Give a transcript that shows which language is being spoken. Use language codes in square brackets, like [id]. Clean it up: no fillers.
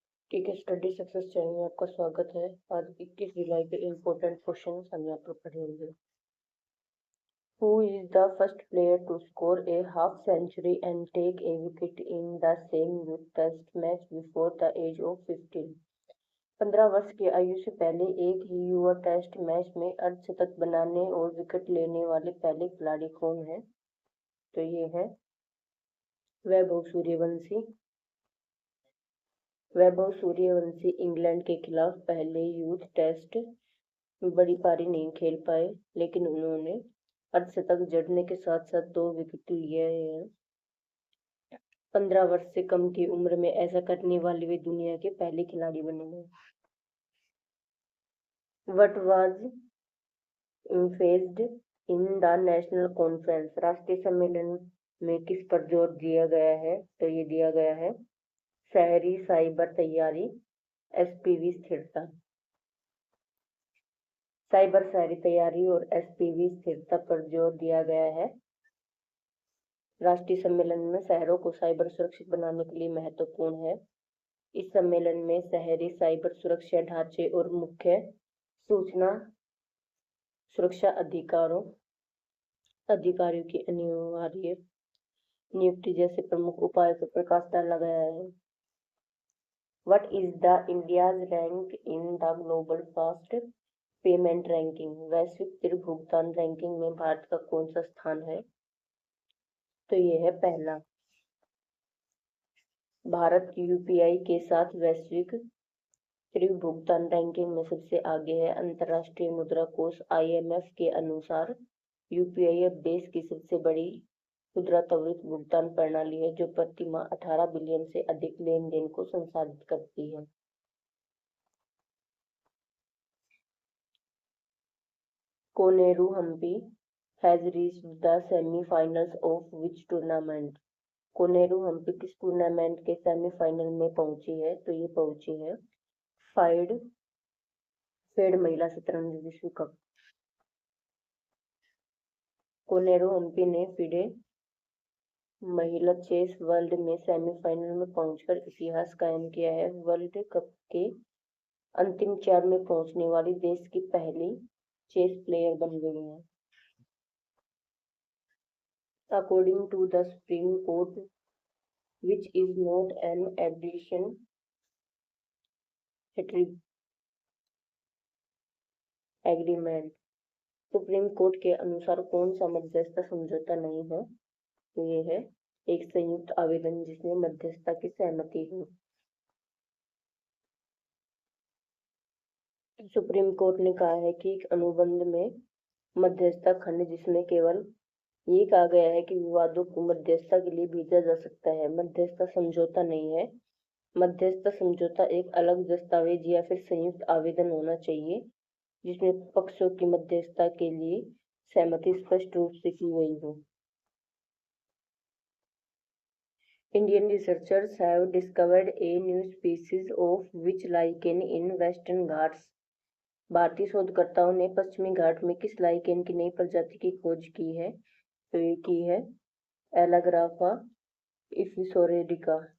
[hi] ठीक है, study success channel में आपका स्वागत है। आज 21 जुलाई के इम्पोर्टेंट क्वेश्चन हम यहाँ पर पढ़ेंगे। [en] Who is the first player to score a half century and take a wicket in the same youth test match before the age of 15? [hi] 15 वर्ष की आयु से पहले एक ही युवा टेस्ट मैच में अर्धशतक बनाने और विकेट लेने वाले पहले खिलाड़ी कौन है? तो ये है वैभव सूर्यवंशी। वैभव सूर्यवंशी इंग्लैंड के खिलाफ पहले यूथ टेस्ट में बड़ी पारी नहीं खेल पाए, लेकिन उन्होंने अर्धशतक जड़ने के साथ साथ 2 विकेट लिए हैं। 15 वर्ष से कम की उम्र में ऐसा करने वाले वे दुनिया के पहले खिलाड़ी बने हैं। [en] What was emphasized in the national conference? [hi] राष्ट्रीय सम्मेलन में किस पर जोर दिया गया है? तो ये दिया गया है शहरी साइबर तैयारी, एसपीवी स्थिरता। साइबर शहरी तैयारी और एसपीवी स्थिरता पर जोर दिया गया है। राष्ट्रीय सम्मेलन में शहरों को साइबर सुरक्षित बनाने के लिए महत्वपूर्ण है। इस सम्मेलन में शहरी साइबर सुरक्षा ढांचे और मुख्य सूचना सुरक्षा अधिकारियों की अनिवार्य नियुक्ति जैसे प्रमुख उपायों पर प्रकाश डाला गया है। [en] What is the India's rank in the global fast [hi] payment ranking? वैश्विक तिर भुगतान रैंकिंग में भारत का कौन सा स्थान है? तो ये है पहला। भारत यूपीआई के साथ वैश्विक तिर भुगतान रैंकिंग में सबसे आगे है। अंतर्राष्ट्रीय मुद्रा कोष IMF के अनुसार यूपीआई अब देश की सबसे बड़ी खुदरा त्वरित भुगतान प्रणाली है, जो प्रति माह 18 बिलियन से अधिक लेन देन को संसाधित करती है। [en] Koneru Humpy has reached the semi-finals of which tournament? [hi] Koneru Hampi किस टूर्नामेंट के सेमीफाइनल में पहुंची है? तो ये पहुंची है फेड महिला शतरंज विश्व कप। कोनेरू हम्पी ने फिडे महिला चेस वर्ल्ड में सेमीफाइनल में पहुंचकर इतिहास कायम किया है। वर्ल्ड कप के अंतिम 4 में पहुंचने वाली देश की पहली चेस प्लेयर बन गई हैं। [en] According to the Supreme Court, which is not an addition agreement? [hi] Supreme court के अनुसार कौन सा मध्यस्थता समझौता नहीं है? तो ये है एक संयुक्त आवेदन जिसमें मध्यस्थता की सहमति हो। सुप्रीम कोर्ट ने कहा है कि एक अनुबंध में मध्यस्थता खंड जिसमें केवल ये कहा गया है कि विवादों को मध्यस्थता के लिए भेजा जा सकता है, मध्यस्थता समझौता नहीं है। मध्यस्थता समझौता एक अलग दस्तावेज या फिर संयुक्त आवेदन होना चाहिए जिसमें पक्षों की मध्यस्थता के लिए सहमति स्पष्ट रूप से की गई हो। [en] Indian researchers have discovered a new species of which lichen in Western Ghats? [hi] भारतीय शोधकर्ताओं ने पश्चिमी घाट में किस लाइकेन की नई प्रजाति की खोज की है? तो ये की है एलाग्राफा इफिसोरेडिका।